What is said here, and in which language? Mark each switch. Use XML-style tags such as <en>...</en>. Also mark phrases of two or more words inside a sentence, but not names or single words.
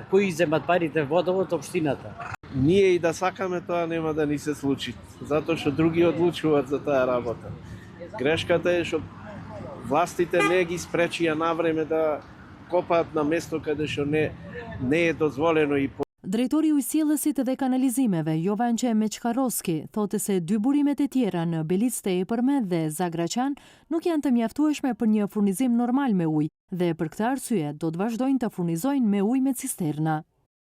<mk>Кои земат парите водовод општината? Ние и да сакаме тоа нема да ни се случи, затоа што други одлучуваат за таа работа. Грешката е што властите не ги спречија навреме да копаат на место каде што не е дозволено и</mk> <sq>Drejtori i ujësjellësit dhe kanalizimeve, Jovanqe Meçkaroski, thotë se 2 burimet e tjera në Belicë e Përmet dhe Zagraçan nuk janë të mjaftueshme për një furnizim normal me ujë dhe për këtë arsye do të vazhdojnë të furnizojnë me ujë me cisterna.</sq>